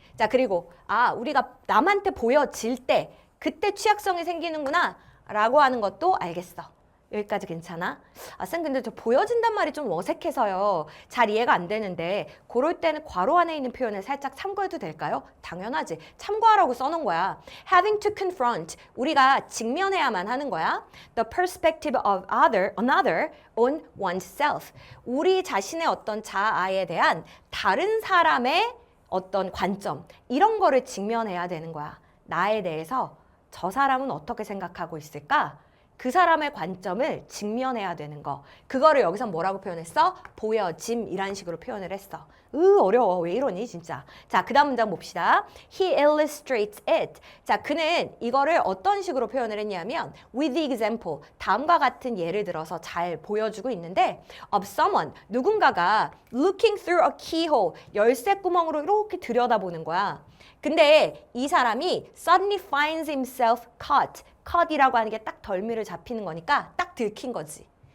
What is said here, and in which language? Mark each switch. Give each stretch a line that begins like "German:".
Korean: 자, 그리고 우리가 남한테 보여질 때 그때 취약성이 생기는구나 라고 하는 것도 알겠어. 여기까지 괜찮아? 아, 쌤 근데 저 보여진단 말이 좀 어색해서요. 잘 이해가 안 되는데 그럴 때는 괄호 안에 있는 표현을 살짝 참고해도 될까요? 당연하지. 참고하라고 써놓은 거야.
English: Having to confront.
Korean: 우리가 직면해야만 하는 거야.
English: The perspective of another on oneself.
Korean: 우리 자신의 어떤 자아에 대한 다른 사람의 어떤 관점. 이런 거를 직면해야 되는 거야. 나에 대해서 저 사람은 어떻게 생각하고 있을까? 그 사람의 관점을 직면해야 되는 거. 그거를 여기서 뭐라고 표현했어? 보여짐이란 식으로 표현을 했어. 어려워. 왜 이러니 진짜. 자, 그 다음 문장 봅시다.
English: He illustrates it.
Korean: 자, 그는 이거를 어떤 식으로 표현을 했냐면
English: with the example,
Korean: 다음과 같은 예를 들어서 잘 보여주고 있는데 of someone, 누군가가
English: looking through a keyhole,
Korean: 열쇠 구멍으로 이렇게 들여다보는 거야. 근데 이 사람이
English: suddenly finds himself caught.
Korean: cut이라고 하는 게 딱 덜미를 잡히는 거니까 딱 들킨 거지.